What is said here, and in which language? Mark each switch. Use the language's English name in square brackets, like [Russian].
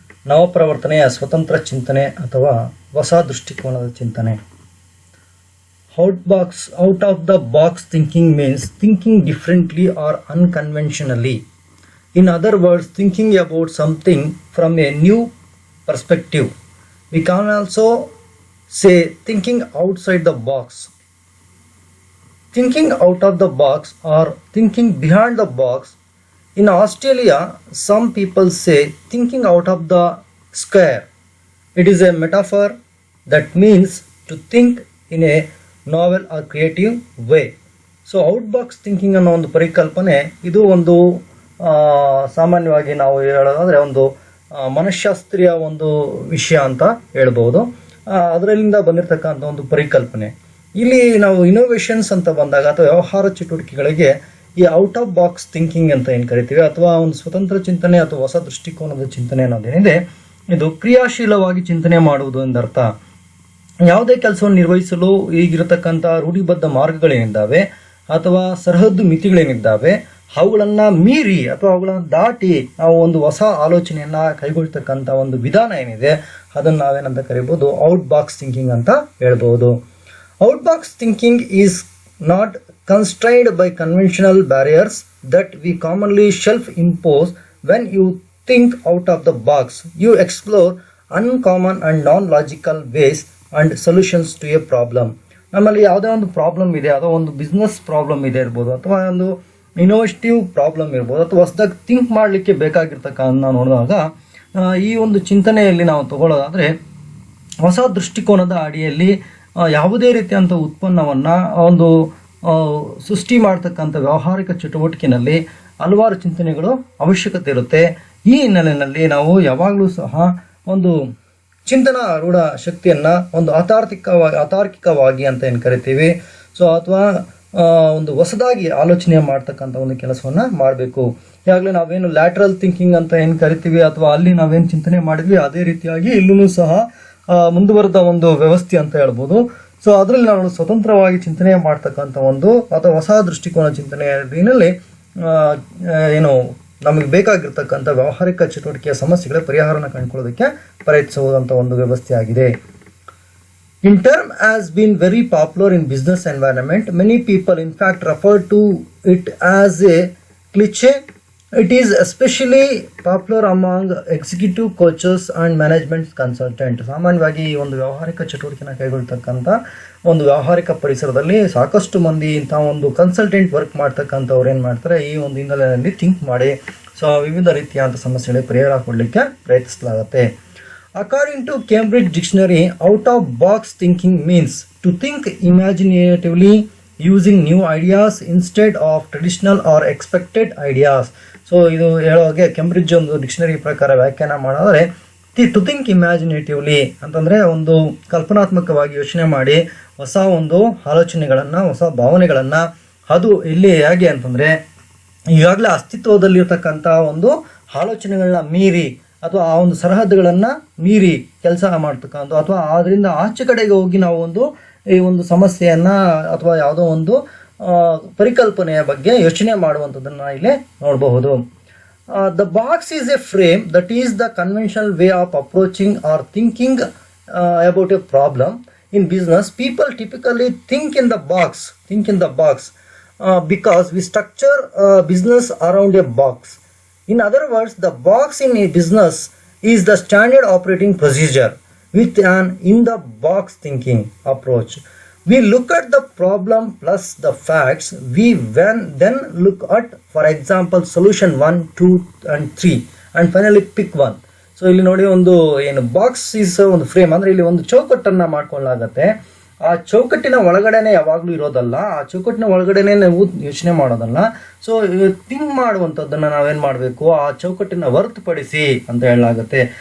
[Kannada] ನವಪ್ರವರ್ತನೆಯ ಸ್ವತಂತ್ರ ಚಿಂತನೆ ಅಥವಾ ಹೊಸ ದೃಷ್ಟಿಕೋನದ ಚಿಂತನೆ. [English] Out of the box thinking means thinking differently or unconventionally. In other words, thinking about something from a new perspective. We can also say thinking outside the box. Thinking out of the box or thinking behind the box. In Australia, some people say thinking out of the square. It is a metaphor that means to think in a novel or creative way. [Kannada] So outbox thinking ಅನ್ನೋ ಒಂದು ಪರಿಕಲ್ಪನೆ ಇದು ಒಂದು ಸಾಮಾನ್ಯವಾಗಿ ನಾವು ಹೇಳೋದಾದ್ರೆ ಒಂದು ಮನಃಶಾಸ್ತ್ರೀಯ ಒಂದು ವಿಷಯ ಅಂತ ಹೇಳ್ಬೋದು. ಅದರಿಂದ ಬಂದಿರತಕ್ಕಂಥ ಒಂದು ಪರಿಕಲ್ಪನೆ. ಇಲ್ಲಿ ನಾವು ಇನೋವೇಷನ್ಸ್ ಅಂತ ಬಂದಾಗ ಅಥವಾ ವ್ಯವಹಾರ ಚಟುವಟಿಕೆಗಳಿಗೆ ಈ ಔಟ್ ಆಫ್ ಬಾಕ್ಸ್ ಥಿಂಕಿಂಗ್ ಅಂತ ಏನು ಕರಿತೀವಿ ಅಥವಾ ಒಂದು ಸ್ವತಂತ್ರ ಚಿಂತನೆ ಅಥವಾ ಹೊಸ ದೃಷ್ಟಿಕೋನದ ಚಿಂತನೆ ಅನ್ನೋದೇನಿದೆ ಇದು ಕ್ರಿಯಾಶೀಲವಾಗಿ ಚಿಂತನೆ ಮಾಡುವುದು ಎಂದರ್ಥ. ಯಾವುದೇ ಕೆಲಸವನ್ನು ನಿರ್ವಹಿಸಲು ಈಗಿರತಕ್ಕಂಥ ರೂಢಿಬದ್ಧ ಮಾರ್ಗಗಳೇನಿದ್ದಾವೆ ಅಥವಾ ಸರಹದ್ದು ಮಿತಿಗಳೇನಿದ್ದಾವೆ ಅವುಗಳನ್ನು ಮೀರಿ ಅಥವಾ ಅವುಗಳನ್ನು ದಾಟಿ ನಾವು ಒಂದು ಹೊಸ ಆಲೋಚನೆಯನ್ನು ಕೈಗೊಳ್ತಕ್ಕಂಥ ಒಂದು ವಿಧಾನ ಏನಿದೆ ಅದನ್ನು ನಾವೇನಂತ ಕರಿಬೋದು ಔಟ್ ಬಾಕ್ಸ್ ಥಿಂಕಿಂಗ್ ಅಂತ ಹೇಳ್ಬೋದು. [English] Out box thinking is not constrained by conventional barriers that we commonly self-impose. When you think out of the box, you explore uncommon and non-logical ways and solutions to a problem. [Kannada] ನಮ್ಮಲ್ಲಿ ಯಾವುದೇ ಒಂದು problem ಇದೆ ಅಥವಾ ಒಂದು business problem ಇದೆ ಇರ್ಬೋದು ಅಥವಾ ಒಂದು ಇನೋವೇಟಿವ್ ಪ್ರಾಬ್ಲಮ್ ಇರ್ಬೋದು ಅಥವಾ ಹೊಸದಾಗಿ ಥಿಂಕ್ ಮಾಡಲಿಕ್ಕೆ ಬೇಕಾಗಿರ್ತಕ್ಕಂಥ ನೋಡಿದಾಗ ಈ ಒಂದು ಚಿಂತನೆಯಲ್ಲಿ ನಾವು ತಗೊಳ್ಳೋದಾದರೆ ಹೊಸ ದೃಷ್ಟಿಕೋನದ ಅಡಿಯಲ್ಲಿ ಯಾವುದೇ ರೀತಿಯಂಥ ಉತ್ಪನ್ನವನ್ನು ಒಂದು ಸೃಷ್ಟಿ ಮಾಡ್ತಕ್ಕಂಥ ವ್ಯಾವಹಾರಿಕ ಚಟುವಟಿಕೆಯಲ್ಲಿ ಹಲವಾರು ಚಿಂತನೆಗಳು ಅವಶ್ಯಕತೆ ಇರುತ್ತೆ. ಈ ಹಿನ್ನೆಲೆಯಲ್ಲಿ ನಾವು ಯಾವಾಗಲೂ ಸಹ ಒಂದು ಚಿಂತನಾ ರೂಢ ಶಕ್ತಿಯನ್ನು ಒಂದು ಅತಾರ್ಕಿಕವಾಗಿ ಅಂತ ಏನು ಕರಿತೀವಿ ಅಥವಾ ಒಂದು ಹೊಸದಾಗಿ ಆಲೋಚನೆ ಮಾಡ್ತಕ್ಕಂಥ ಒಂದು ಕೆಲಸವನ್ನು ಮಾಡಬೇಕು. ಈಗಾಗಲೇ ನಾವೇನು ಲ್ಯಾಟ್ರಲ್ ಥಿಂಕಿಂಗ್ ಅಂತ ಏನು ಕರಿತೀವಿ ಅಥವಾ ಅಲ್ಲಿ ನಾವೇನು ಚಿಂತನೆ ಮಾಡಿದ್ವಿ ಅದೇ ರೀತಿಯಾಗಿ ಇಲ್ಲೂ ಸಹ ಮುಂದುವರೆದ ಒಂದು ವ್ಯವಸ್ಥೆ ಅಂತ ಹೇಳ್ಬೋದು. ಸೊ ಅದರಲ್ಲಿ ನಾವು ಸ್ವತಂತ್ರವಾಗಿ ಚಿಂತನೆ ಮಾಡ್ತಕ್ಕಂಥ ಒಂದು ಅಥವಾ ಹೊಸ ದೃಷ್ಟಿಕೋನ ಚಿಂತನೆಯಲ್ಲಿ ಏನು ನಮಗೆ ಬೇಕಾಗಿರ್ತಕ್ಕಂಥ ವ್ಯಾವಹಾರಿಕ ಚಟುವಟಿಕೆಯ ಸಮಸ್ಯೆಗಳ ಪರಿಹಾರನ ಕಂಡುಕೊಳ್ಳೋದಕ್ಕೆ ಪ್ರಯತ್ನಿಸುವಂಥ ಒಂದು ವ್ಯವಸ್ಥೆ ಆಗಿದೆ. [English] In term has been very popular in business environment. Many people in fact refer to it as a cliche. It is especially popular among executive coaches and management consultant. [Kannada] ಸಾಮಾನ್ಯವಾಗಿ ಈ ಒಂದು ವ್ಯಾವಹಾರಿಕ ಚಟುವಟಿಕೆನ ಕೈಗೊಳ್ತಕ್ಕಂಥ ಒಂದು ವ್ಯಾವಹಾರಿಕ ಪರಿಸರದಲ್ಲಿ ಸಾಕಷ್ಟು ಮಂದಿ ಇಂಥ ಒಂದು ಕನ್ಸಲ್ಟೆಂಟ್ ವರ್ಕ್ ಮಾಡ್ತಕ್ಕಂಥವ್ರು ಏನು ಮಾಡ್ತಾರೆ ಈ ಒಂದು ಹಿನ್ನೆಲೆಯಲ್ಲಿ ಥಿಂಕ್ ಮಾಡಿ ಸೊ ವಿವಿಧ ರೀತಿಯಾದ ಸಮಸ್ಯೆಗಳಿಗೆ ಪರಿಹಾರ ಕೊಡಲಿಕ್ಕೆ ಪ್ರಯತ್ನಿಸಲಾಗುತ್ತೆ. [English] According to Cambridge Dictionary, out of box thinking means to think imaginatively using new ideas instead of traditional or expected ideas. [Kannada] So ಇದು ಹೇಳೋಗೆ ಕೆಂಬ್ರಿಡ್ಜ್ ಒಂದು ಡಿಕ್ಷನರಿ ಪ್ರಕಾರ ವ್ಯಾಖ್ಯಾನ ಮಾಡಿದ್ರೆ [English] to think imaginatively [Kannada] ಅಂತಂದರೆ ಒಂದು ಕಲ್ಪನಾತ್ಮಕವಾಗಿ ಯೋಚನೆ ಮಾಡಿ ಹೊಸ ಒಂದು ಆಲೋಚನೆಗಳನ್ನು ಹೊಸ ಭಾವನೆಗಳನ್ನು ಅದು ಇಲ್ಲಿ ಹೇಗೆ ಅಂತಂದರೆ ಈಗಾಗಲೇ ಅಸ್ತಿತ್ವದಲ್ಲಿರ್ತಕ್ಕಂಥ ಒಂದು ಆಲೋಚನೆಗಳನ್ನ ಮೀರಿ ಅಥವಾ ಆ ಒಂದು ಸರಹದ್ದುಗಳನ್ನು ಮೀರಿ ಕೆಲಸ ಮಾಡ್ತಕ್ಕಂಥ ಅಥವಾ ಅದರಿಂದ ಆಚೆ ಕಡೆಗೆ ಹೋಗಿ ನಾವು ಈ ಒಂದು ಸಮಸ್ಯೆಯನ್ನು ಅಥವಾ ಯಾವುದೋ ಒಂದು ಪರಿಕಲ್ಪನೆಯ ಬಗ್ಗೆ ಯೋಚನೆ ಮಾಡುವಂಥದ್ದನ್ನು ಇಲ್ಲಿ ನೋಡಬಹುದು. [English] The box is a frame that is the conventional way of approaching or thinking about a problem. In business people typically think in the box because we structure business around a box. In other words, the box in a business is the standard operating procedure with an in-the-box thinking approach. We look at the problem plus the facts. We then look at, for example, solution 1, 2 and 3 and finally pick one. [Kannada] So ಇಲ್ಲಿ ನೋಡಿ ಒಂದು ಏನು box is ಒಂದು frame ಅಂದರೆ ಇಲ್ಲಿ ಒಂದು ಚೌಕಟ್ಟನ್ನು ಮಾಡ್ಕೊಳ್ಳಾಗತ್ತೆ. ಆ ಚೌಕಟ್ಟಿನ ಒಳಗಡೆನೆ ಯಾವಾಗಲೂ ಇರೋದಲ್ಲ, ಆ ಚೌಕಟ್ಟಿನ ಒಳಗಡೆನೆ ನಾವು ಯೋಚನೆ ಮಾಡೋದಲ್ಲ. ಸೊ ಥಿಂಕ್ ಮಾಡುವಂಥದ್ದನ್ನು ನಾವೇನು ಮಾಡಬೇಕು ಆ ಚೌಕಟ್ಟಿನ ಹೊರತುಪಡಿಸಿ ಅಂತ ಹೇಳಲಾಗುತ್ತೆ.